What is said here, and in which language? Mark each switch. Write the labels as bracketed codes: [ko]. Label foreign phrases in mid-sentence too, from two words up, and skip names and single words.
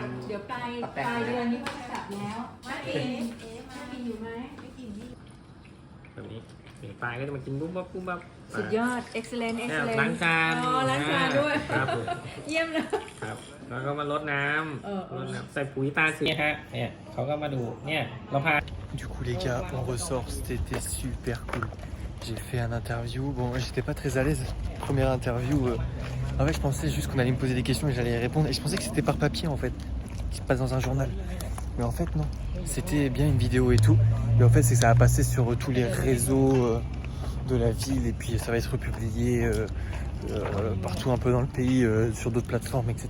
[th] เดี๋ยวปลายเดือนนี้ก็จะกลับแล้วมากินอยู่ไหมไม่กินนี่ แบบนี้เดี๋ยวปลายก็จะมากินปุ๊บปั๊บ สุดยอด excellent ล้างจาน อ๋อล้างจานด้วย ครับผม เยี่ยมเลย ครับแล้วก็มารดน้ เออ ำรดน้ำใส่ปุ๋ยตาเสือเนี่ยฮะเนี่ยเขาก็มาดูเนี่ยเราพา [fr] Du coup les gars, on ressort, c'était super cool. J'ai fait un interview, bon j'étais pas très à l'aise, première interview, en fait je pensais juste qu'on allait me poser des questions et j'allais y répondre et je pensais que c'était par papier en fait, qui se passe dans un journal. Mais en fait non, c'était bien une vidéo et tout, et en fait c'est que ça a passé sur tous les réseaux de la ville et puis ça va être republié partout un peu dans le pays, sur d'autres plateformes etc.